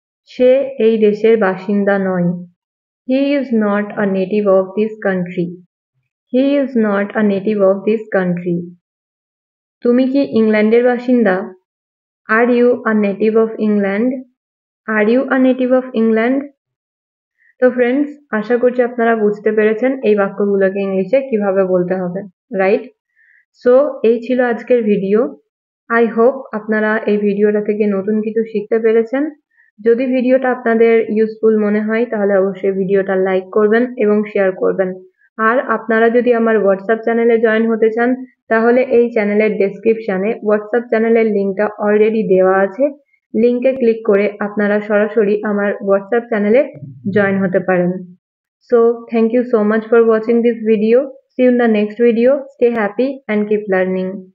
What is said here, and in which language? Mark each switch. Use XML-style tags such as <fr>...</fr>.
<bn>সে এই দেশের বাসিন্দা নয়।</bn> <en>He is not a native of this country. He is not a native of this country.</en> <bn>তুমি কি ইংল্যান্ডের বাসিন্দা?</bn> <en>Are you a native of England? Are you a native of England?</en> <bn>তো friends, আশা করছি আপনারা বুঝতে পেরেছেন এই বাক্যগুলোকে ইংলিশে কিভাবে বলতে হবে, রাইট? সো এই ছিল আজকের ভিডিও। আই হোপ আপনারা এই ভিডিওটা থেকে নতুন কিছু শিখতে পেরেছেন। যদি ভিডিওটা আপনাদের ইউজফুল মনে হয় তাহলে অবশ্যই ভিডিওটা লাইক করবেন এবং শেয়ার করবেন। আর আপনারা যদি আমার হোয়াটসঅ্যাপ চ্যানেলে জয়েন হতে চান তাহলে এই চ্যানেলের ডেসক্রিপশানে হোয়াটসঅ্যাপ চ্যানেলের লিঙ্কটা অলরেডি দেওয়া আছে। লিঙ্কে ক্লিক করে আপনারা সরাসরি আমার হোয়াটসঅ্যাপ চ্যানেলে জয়েন হতে পারেন।</bn> <en>So thank you so much for watching this video. See you in the next video. Stay happy and keep learning.</en>